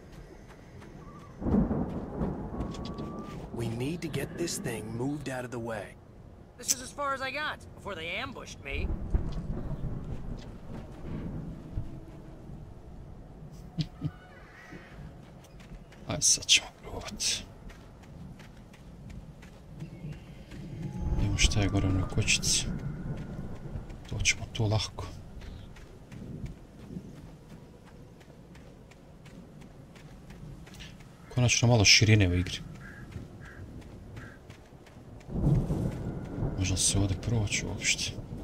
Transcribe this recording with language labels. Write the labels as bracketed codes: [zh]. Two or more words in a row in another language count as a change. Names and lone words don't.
[en] We need to get this thing moved out of the way. This is as far as I got before they ambushed me. [bs] Ajde, sad ćemo probati. Idemo šta je gore na kućici. To ćemo tu lahko. Konačno malo širine u igri. Možda se ovdje proći uopšte.